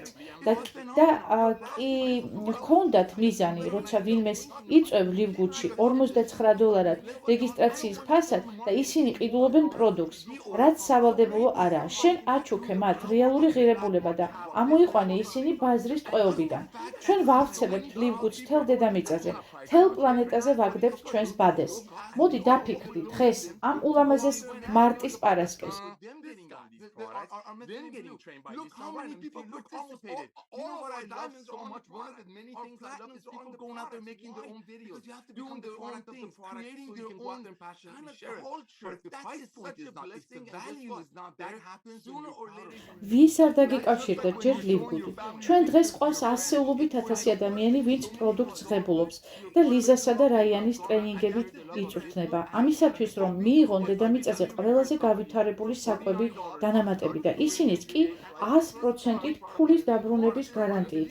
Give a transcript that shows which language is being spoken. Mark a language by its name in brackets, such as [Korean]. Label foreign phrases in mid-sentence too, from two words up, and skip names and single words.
[Georgian] და კი ჰქონდათ მიზანი, როცა ვინმეს იწვევ ლივგუდში $49 რეგისტრაციის ფასად და ისინი ყიდულობენ პროდუქტს, რაც სავალდებულო არაა. შენ აჩუქე მათ რეალური ღირებულება და ამოიყვანე ისინი ბაზრის ტყვეობიდან. ჩვენ ვავრცელებთ ლივგუდს მთელ დედამიწაზე. მთელ პლანეტაზე ვაგდებთ ჩვენს ბადეს. მოდი დაფიქრდით დღეს ამ ულამაზეს მარტის პარასკევს. [English] Then getting trained by look how many people participated. You know what I love so much? One of the many things I love is people going out there making their own videos, doing their own things, creating their own passion and share it. But if the price point is not, if the value is not there, that happens sooner or later. [Georgian] ვის არ დაგიკავშირდეთ ჯერ ლივგუდით? ჩვენ დღეს ყავს ასეულობით ათასი ადამიანი, ვინც პროდუქტს ღებულობს და ლიზასა და რაიანის ტრენინგებით იწვრთნება. ამისათვის, რომ მიიღონ დედამიწაზე ყველაზე გავითარებული საკვები დანამატები და ისინიც კი 100%-ით ფულის დაბრუნების გარანტიით.